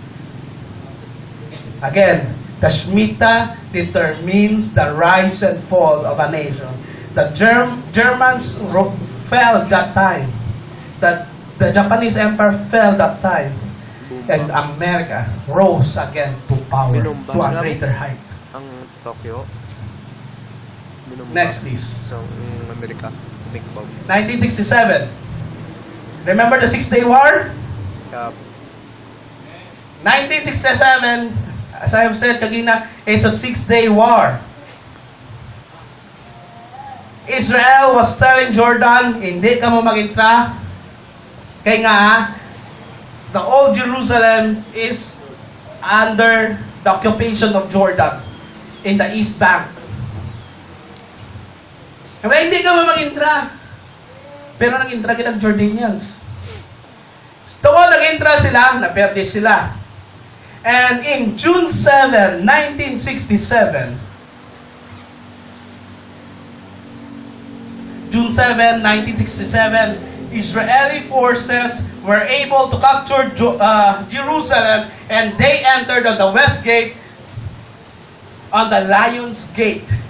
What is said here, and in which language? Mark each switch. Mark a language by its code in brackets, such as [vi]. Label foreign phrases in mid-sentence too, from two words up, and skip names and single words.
[en] Again, the Shemitah determines the rise and fall of a nation. The Germans fell that time. The Japanese Empire fell that time. And America rose again to power, [hil] Binumba [en] to a [hil] sila. [en] greater height. [hil] Ang Tokyo. Binumba. [en] Next, please. So, Amerika. Atomic bomb. 1967. Remember the Six-Day War? [hil] Kaya, [en] 1967, as I have said kagina, is a Six-Day War. Israel was telling Jordan, [hil] hindi ka mo mag-intra. Kaya nga, [en] the old Jerusalem is under the occupation of Jordan in the East Bank. [hil] Kaya hindi ka mo mag-intra. Pero nag-intra kita Jordanians. Tuwa nag-intra sila, naperde sila. [en] And in June 7, 1967, June 7, 1967, Israeli forces were able to capture Jerusalem, and they entered on the west gate, on the Lion's Gate.